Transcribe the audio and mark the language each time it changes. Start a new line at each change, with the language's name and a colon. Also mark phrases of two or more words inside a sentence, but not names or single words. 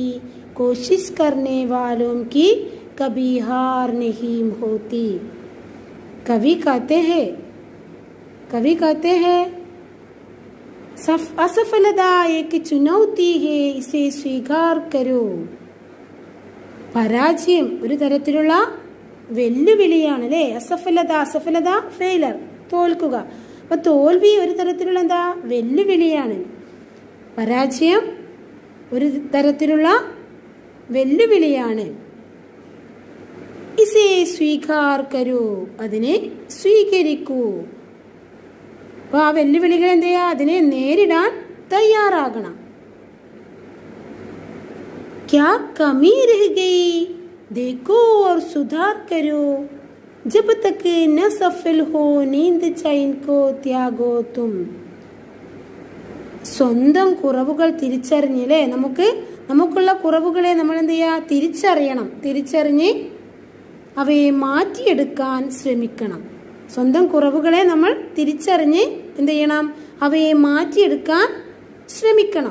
Hindi: कोशिश करने वालों की कभी हार नहीं होती. कवि कहते हैं असफलता एक चुनौती है, इसे स्वीकार करो.
Malayalam: പരാജയം ഒരു തരത്തിലുള്ള വെല്ലുവിളിയാണ് അല്ലേ. അസഫലത ഫെയിലർ, തോൽക്കുക. അപ്പൊ തോൽവി ഒരു തരത്തിലുള്ള എന്താ വെല്ലുവിളിയാണ്. പരാജയം ഒരു തരത്തിലുള്ള വെല്ലുവിളിയാണ്.
Hindi: इसे स्वीकार करो,
Malayalam: അതിനെ സ്വീകരിക്കൂ. അപ്പൊ ആ വെല്ലുവിളികൾ എന്ത് ചെയ്യാ, അതിനെ നേരിടാൻ തയ്യാറാകണം.
Hindi: क्या कमी रह गई देखो और सुधार करो. जब तक न सफल हो नींद चैन को त्यागो तुम.
Malayalam: സ്വന്തം കുറവുകൾ തിരിച്ചറിഞ്ഞില്ലേ, നമുക്കുള്ള കുറവുകളെ നമ്മൾ എന്ത് ചെയ്യാ, തിരിച്ചറിയണം. തിരിച്ചറിഞ്ഞ് അവയെ മാറ്റിയെടുക്കാൻ ശ്രമിക്കണം. സ്വന്തം കുറവുകളെ നമ്മൾ തിരിച്ചറിഞ്ഞ് എന്ത് ചെയ്യണം, അവയെ മാറ്റിയെടുക്കാൻ ശ്രമിക്കണം.